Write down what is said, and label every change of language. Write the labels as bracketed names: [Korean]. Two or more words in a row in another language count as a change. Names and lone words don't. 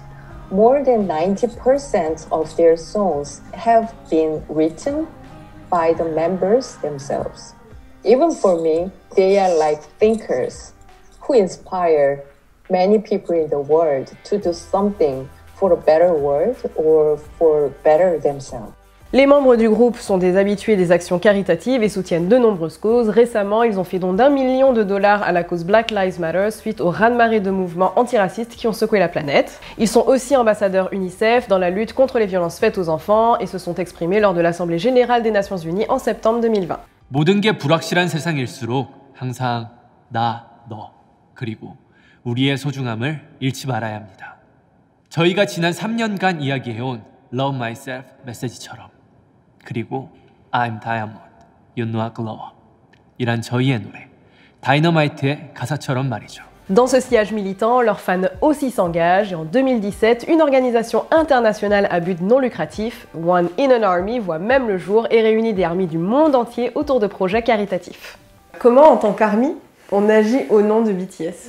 [English] More than 90% of their songs have been written by the members themselves. Even for me, they are like thinkers who inspire many people in the world to do something for a better world or for better themselves. [French] Les membres du groupe sont des habitués des actions caritatives et soutiennent de nombreuses causes. Récemment, ils ont fait don d'1 million de dollars à la cause Black Lives Matter suite au raz-de-marée de mouvements antiracistes qui ont secoué la planète. Ils sont aussi ambassadeurs UNICEF dans la lutte contre les violences faites aux enfants et se sont exprimés lors de l'Assemblée générale des Nations Unies en septembre 2020. [Korean] 모든 게 불확실한 세상일수록 항상 나, 너, 그리고 우리의 소중함을 잃지 말아야 합니다. 저희가 지난 3년간 이야기해온 Love Myself 메시지처럼 그리고 [English] I'm Diamond, You Know I Glow Up [Korean] 이란 저희의 노래 다이너마이트의 가사처럼 말이죠. [French] Dans ce sillage militant, leurs fans aussi s'engagent et en 2017, une organisation internationale à but non lucratif, One in an Army, voit même le jour et réunit des ARMY du monde entier autour de projets caritatifs. Comment, en tant qu'ARMY, on agit au nom de BTS?